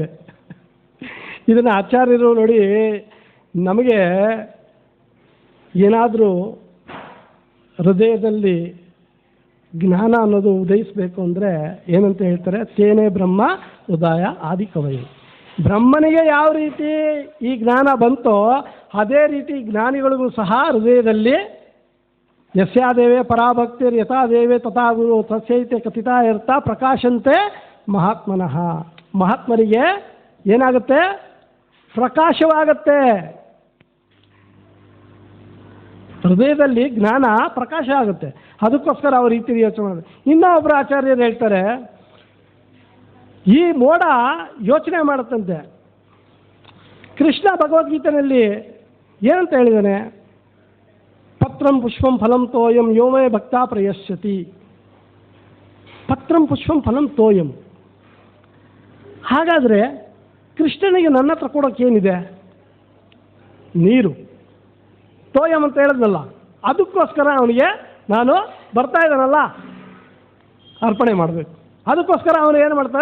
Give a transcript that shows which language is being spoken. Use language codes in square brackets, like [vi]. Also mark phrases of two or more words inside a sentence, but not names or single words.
[kn] ಇದನ್ನು ಆಚಾರ್ಯರು ನೋಡಿ, ನಮಗೆ ಏನಾದರೂ ಹೃದಯದಲ್ಲಿ ಜ್ಞಾನ ಅನ್ನೋದು ಉದಯಿಸಬೇಕು ಅಂದರೆ ಏನಂತ ಹೇಳ್ತಾರೆ, [sa] ತೇನೇ ಬ್ರಹ್ಮ ಉದಯ ಆದಿ ಕವಯಿ. [kn] ಬ್ರಹ್ಮನಿಗೆ ಯಾವ ರೀತಿ ಈ ಜ್ಞಾನ ಬಂತೋ ಅದೇ ರೀತಿ ಜ್ಞಾನಿಗಳಿಗೂ ಸಹ ಹೃದಯದಲ್ಲಿ [sa] ಯಸ್ಯಾದೇವೇ ಪರಾಭಕ್ತಿರ್ ಯಥಾ ದೇವೇ ತಥಾ ಗುರು ತಸ್ಯೈತೆ ಕಥಿತಾ ಇರ್ತಾ ಪ್ರಕಾಶಂತೆ ಮಹಾತ್ಮನಃ. [kn] ಮಹಾತ್ಮರಿಗೆ ಏನಾಗುತ್ತೆ? ಪ್ರಕಾಶವಾಗತ್ತೆ. ಹೃದಯದಲ್ಲಿ ಜ್ಞಾನ ಪ್ರಕಾಶ ಆಗುತ್ತೆ. ಅದಕ್ಕೋಸ್ಕರ ಅವ್ರ ರೀತಿ ಯೋಚನೆ ಮಾಡಿದೆ. ಇನ್ನೊಬ್ಬರು ಆಚಾರ್ಯರು ಹೇಳ್ತಾರೆ, ಈ ಮೋಡ ಯೋಚನೆ ಮಾಡುತ್ತಂತೆ. ಕೃಷ್ಣ ಭಗವದ್ಗೀತೆಯಲ್ಲಿ ಏನಂತ ಹೇಳಿದ್ದಾನೆ? [sa] ಪತ್ರಂ ಪುಷ್ಪಂ ಫಲಂ ತೋಯಂ ಯೋಮೇ ಭಕ್ತ ಪ್ರಯಶ್ಯತಿ. ಪತ್ರಂ ಪುಷ್ಪಂ ಫಲಂ ತೋಯಂ. [kn] ಹಾಗಾದರೆ ಕೃಷ್ಣನಿಗೆ ನನ್ನ ಹತ್ರ ಕೊಡೋಕ್ಕೇನಿದೆ? ನೀರು. ತೋಯಂ ಅಂತ ಹೇಳಿದ್ನಲ್ಲ, ಅದಕ್ಕೋಸ್ಕರ ಅವನಿಗೆ ನಾನು ಬರ್ತಾ ಇದ್ದಾನಲ್ಲ ಅರ್ಪಣೆ ಮಾಡಬೇಕು. ಅದಕ್ಕೋಸ್ಕರ ಅವನು ಏನು ಮಾಡ್ತಾರೆ?